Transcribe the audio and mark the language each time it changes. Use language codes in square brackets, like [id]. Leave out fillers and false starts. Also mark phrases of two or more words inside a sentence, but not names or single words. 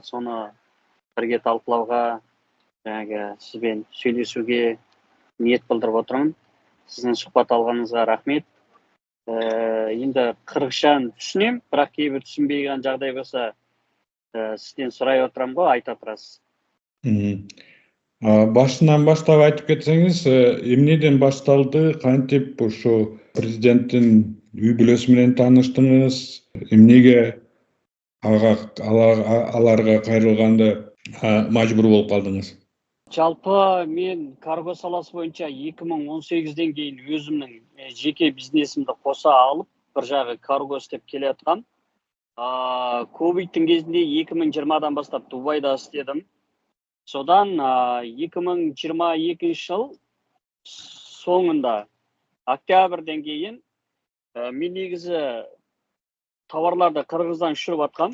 [kk] Соны бірге талқылауға, сізбен сөйлесуге ниет білдіріп отырмын. Сіздің сұхбат алғаныңызға рахмет. Енді қырғызшаны түсінем, бірақ кейбір түсінбеген жағдай болса, сізден сұрай отырам ғой, айта тұрасыз. [ky] Башынан баштап айтып кетсеңиз, эмнеден башталды, кантип ушу президенттин үй бүлөсү менен тааныштыңыз, эмнеге аларга кайрылганды мажбур болуп калдыңыз? [kk] Жалпы мен карго саласы бойынша 2018-ден кейін өзімнің жеке бизнесімді қоса алып, бір жағы карго істеп келе жатқам. Ковидтің кезінде 2020-дан бастап Дубайда істедім. Содан 2022 жыл соңында октябрьден кейін мен негізі товарларды Қырғыздан ұшырып атқам.